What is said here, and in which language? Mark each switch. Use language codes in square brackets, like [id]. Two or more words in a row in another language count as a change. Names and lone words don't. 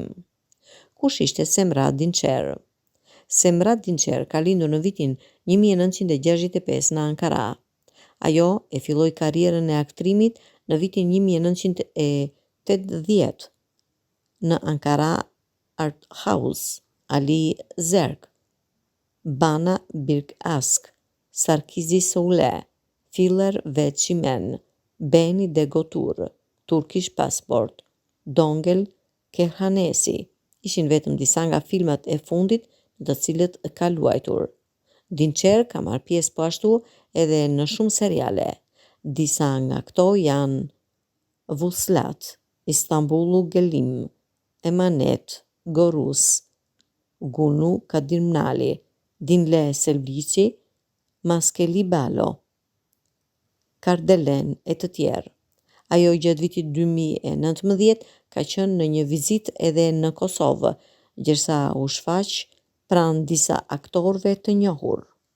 [sq] Kush ishte Semra Dinçer? Semra Dinçer ka lindur në vitin 1965 në Ankara. Ajo e filloi karrierën e aktrimit në vitin 1980 në Ankara Art House, Ali Zerk, Bana Birkask, Sarkizi Soule, Filler ve Çimen, Beni de Gotur, Turkish Passport, Dongel Kehanesi. Ishin vetëm disa nga filmat e fundit në të cilët ka luajtur. Dinçer ka marrë pjesë po ashtu edhe në shumë seriale. Disa nga këto janë Vuslat, Istanbulu Gelim, Emanet, Gorus, Gunu Kadirmnali, Dinle Selviçi, Maskeli Balo, Kardelen e të tjerë. Ajo gjatë vitit 2019 ka qenë në një vizitë edhe në Kosovë, gjërsa u shfaq pranë disa aktorëve të njohur.